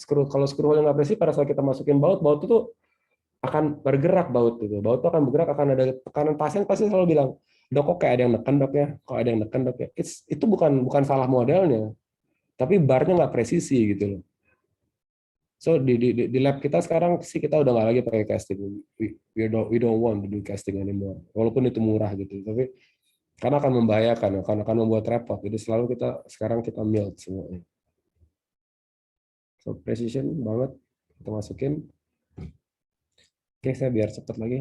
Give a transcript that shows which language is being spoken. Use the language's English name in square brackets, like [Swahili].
[Indonesian] Kalau screw hole nggak presisi, pada saat kita masukin baut itu akan bergerak baut itu. Baut itu akan bergerak, akan ada tekanan. Pasien pasti selalu bilang, dok kok kayak ada yang neken dok ya, kok ada yang neken dok ya. Itu bukan salah modelnya, tapi barnya nggak presisi gitu loh. So di lab kita sekarang sih kita udah nggak lagi pakai casting. [English] We don't want to do casting anymore. [Indonesian] Walaupun itu murah gitu, tapi karena akan membahayakan, akan membuat repot. Jadi selalu sekarang kita mild semuanya. So precision banget kita masukin. Oke, saya biar cepat lagi.